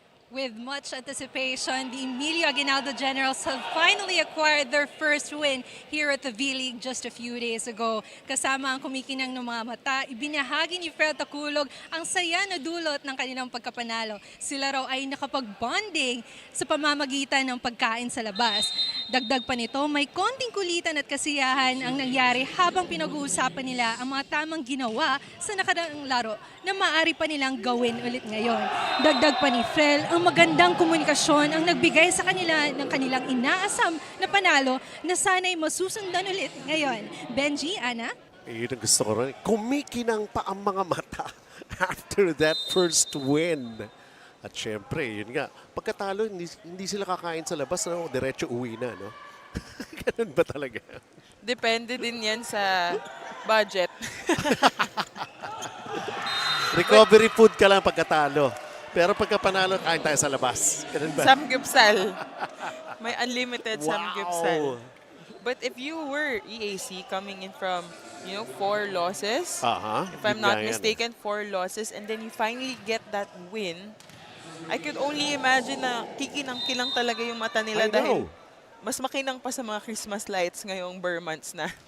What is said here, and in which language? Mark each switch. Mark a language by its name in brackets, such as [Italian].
[English] With much anticipation, the Emilio Aguinaldo Generals have finally acquired their first win here at the V-League just a few days ago. [Filipino] Kasama ang kumikinang ng mga mata, ibinahagi ni Fel Taculog ang saya na dulot ng kanilang pagkapanalo. Sila raw ay nakapag-bonding sa pamamagitan ng pagkain sa labas. Dagdag pa nito, may konting kulitan at kasiyahan ang nangyari habang pinag-uusapan nila ang mga tamang ginawa sa nakaraang laro na maaari pa nilang gawin ulit ngayon. Dagdag pa ni Fel, ang magandang komunikasyon ang nagbigay sa kanila ng kanilang inaasam na panalo na sana'y masusundan ulit ngayon. Benji, Ana? Yun ang gusto ko rin. Kumikinang pa ang mga mata [English] after that first win. [Filipino] At syempre, yun nga, pagkatalo, hindi sila kakain sa labas, no? Diretso uwi na, no? Ganun ba talaga? Depende din yan sa budget. Recovery food ka lang pagkatalo. Pero pagka panalo, kain tayo sa labas. Ganun ba? Samgyeopsal. May unlimited samgyeopsal. [English] But if you were EAC coming in from, 4 losses, if I'm not mistaken, 4 losses, and then you finally get that win, I could only imagine [Filipino] na kikinang-kilang talaga yung mata nila dahil mas makinang pa sa mga Christmas lights ngayong Burr months na.